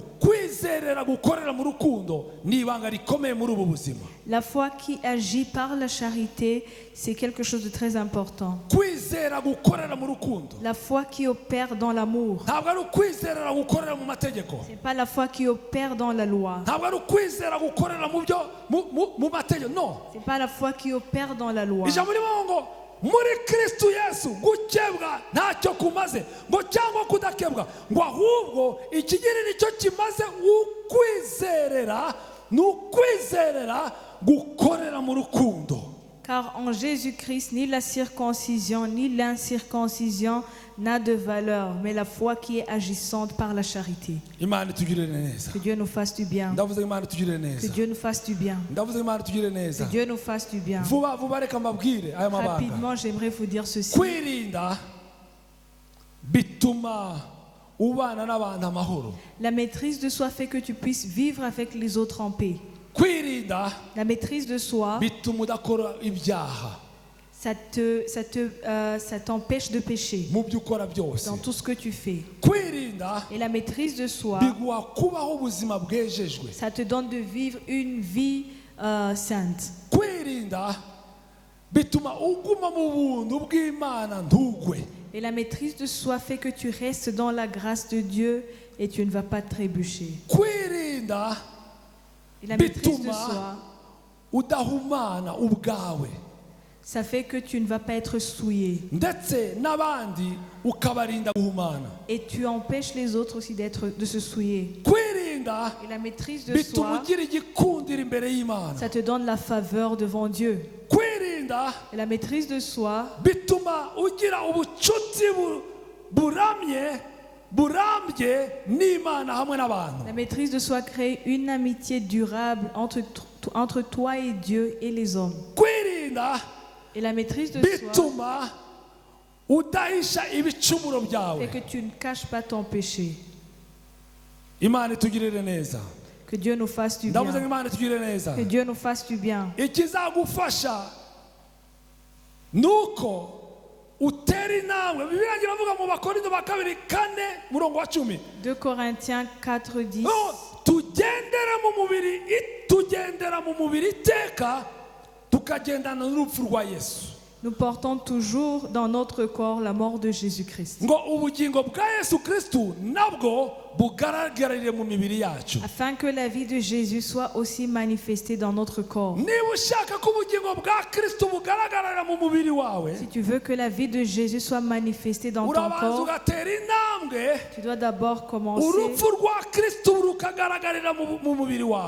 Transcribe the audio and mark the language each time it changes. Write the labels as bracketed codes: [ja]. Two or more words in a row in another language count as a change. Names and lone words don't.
[rw] kwizerera gukorera mu rukundo ni ibanga rikomeye muri ubu buzima. [fr] La foi qui agit par la charité, c'est quelque chose de très important. [rw] kwizera gukorera mu rukundo [fr] La foi qui opère dans l'amour. [rw] ntabwo ari ukwizerera gukorera mu mategeko, [fr] Ce n'est pas la foi qui opère dans la loi. [rw] ntabwo ari ukwizera gukorera mu mategeko, no. [fr] Ce n'est pas la foi qui opère dans la loi. [rw] ijambo rivuga ngo muri kristo yesu gukebwa ntacyo kumaze ngo cyangwa kudakebwa, ngo ahubwo ikigira nicyo kimaze ni ukwizerera gukorera mu rukundo. [fr] Car en Jésus-Christ, ni la circoncision ni l'incirconcision n'a de valeur, mais la foi qui est agissante par la charité. [rw] imana itugirire neza. [fr] Que Dieu nous fasse du bien. [rw] ndavuze imana itugirire [fr] Que [rw] neza. [fr] Dieu nous fasse du bien. [rw] ndavuze imana itugirire [fr] Que [rw] neza. [fr] Dieu nous fasse du bien. [rw] vuba vuba reka mbabwire aya mabanga. [fr] Rapidement, j'aimerais vous dire ceci. [rw] kwirinda bituma ubana n'abantu amahoro. [fr] La maîtrise de soi fait que tu puisses vivre avec les autres en paix. [rw] kwirinda [fr] La maîtrise de soi, [rw] bituma udakora ibyaha [fr] ça t'empêche de pécher [rw] mu byo ukora byose. [fr] dans tout ce que tu fais. [rw] kwirinda [fr] Et la maîtrise de soi, [rw] biguha kubaho ubuzima bwejejwe. [fr] ça te donne de vivre une vie sainte. [rw] kwirinda bituma uguma mu buntu bw'imana ntugwe. [fr] Et la maîtrise de soi fait que tu restes dans la grâce de Dieu et tu ne vas pas trébucher. [rw] kwirinda [fr] Et la maîtrise de [rw] bituma [fr] soi [rw] udahumana ubwawe [fr] Ça fait que tu ne vas pas être souillé. [rw] ndetse n'abandi ukabarinda guhumana. [fr] Et tu empêches les autres aussi de se souiller. [rw] Kwirinda [fr] Et la maîtrise de [rw] bituma [fr] soi, [rw] ugira igikundiro imbere y'Imana. [fr] ça te donne la faveur devant Dieu. [rw] Kwirinda [fr] Et la maîtrise de soi, [rw] bituma ugira ubucuti burambye n'Imana hamwe n'abantu. [fr] la maîtrise de soi crée une amitié durable entre toi et Dieu et les hommes. [rw] Kwirinda [fr] Et la maîtrise de soi [rw] bituma udahisha ibicumuro [fr] fait [rw] byawe. [fr] que tu ne caches pas ton péché. [rw] Imana itugirire neza. [fr] Que Dieu nous fasse du [rw] Ndavuze ngo [fr] bien. [rw] Imana itugirire neza. [fr] Que Dieu nous fasse du bien. [rw] Ikizagufasha nuko utera intambwe. Bibiliya iravuga mu Bakorinto ba kabiri 4:10. [fr] 2 Corinthiens 4:10. [rw] Tugendera mu mubiri iteka tukagendana n'urupfu rwa Yesu. [fr] Nous portons toujours dans notre corps la mort de Jésus-Christ, [rw] Ngo ubugingo bwa Yesu Kristo nabwo bugaragarire mu mibiri yacu. [fr] afin que la vie de Jésus soit aussi manifestée dans notre corps. [rw] Niba ushaka ko ubugingo bwa Kristo bugaragarira mu mubiri wawe, [fr] Si tu veux que la vie de Jésus soit manifestée dans ton [rw] urabanza [fr] corps, [rw] ugatera intambwe [fr] tu dois d'abord commencer [rw] urupfu rwa Kristo rukagaragarira mu mubiri wawe.